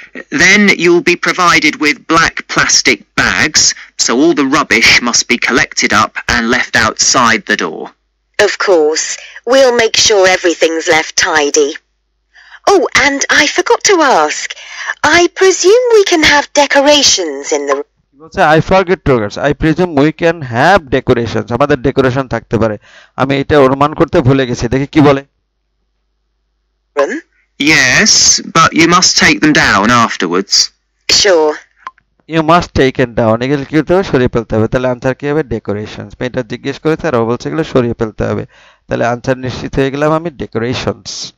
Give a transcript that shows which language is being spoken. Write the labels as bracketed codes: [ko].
[en] Then you'll be provided with black plastic bags, so all the rubbish must be collected up and left outside the door. Of course. We'll make sure everything's left tidy. Oh, and I forgot to ask. I presume we can have decorations in the room. I forget to ask. I presume we can have decorations. [bn] আমাদের decoration থাকতে পারে। আমি এটা অনুমান করতে ভুলে গেছি। দেখি কি বলে। [en] room? Yes, but you must take them down afterwards. Sure. You must taken down, [bn] এগুলো কি করতে হবে? সরিয়ে ফেলতে হবে। তাহলে আনসার কি হবে? ডেকোরেশনস। মেয়েটা জিজ্ঞেস করেছে আর ও বলছে এগুলো সরিয়ে ফেলতে হবে। তাহলে আনসার নিশ্চিত হয়ে গেলাম আমি, ডেকোরেশনস।